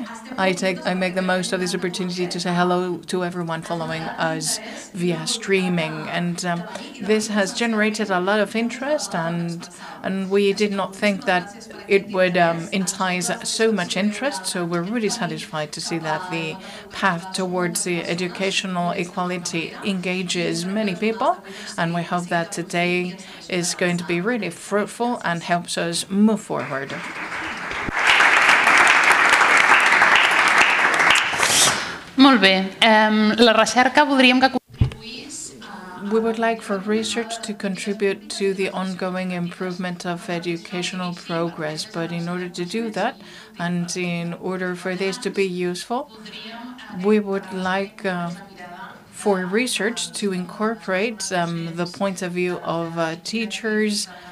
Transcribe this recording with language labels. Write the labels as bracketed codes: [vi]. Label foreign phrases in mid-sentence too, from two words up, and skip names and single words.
[en] I make the most of this opportunity to say hello to everyone following us via streaming, and this has generated a lot of interest, and we did not think that it would entice so much interest. So we're really satisfied to see that the path towards the educational equality engages many people, and we hope that today is going to be really fruitful and helps us move forward. [ca] Molt bé. La recerca voldríem que contribuís... [en] We would like for research to contribute to the ongoing improvement of educational progress, but in order to do that, and in order for this to be useful, we would like for research to incorporate the point of view of teachers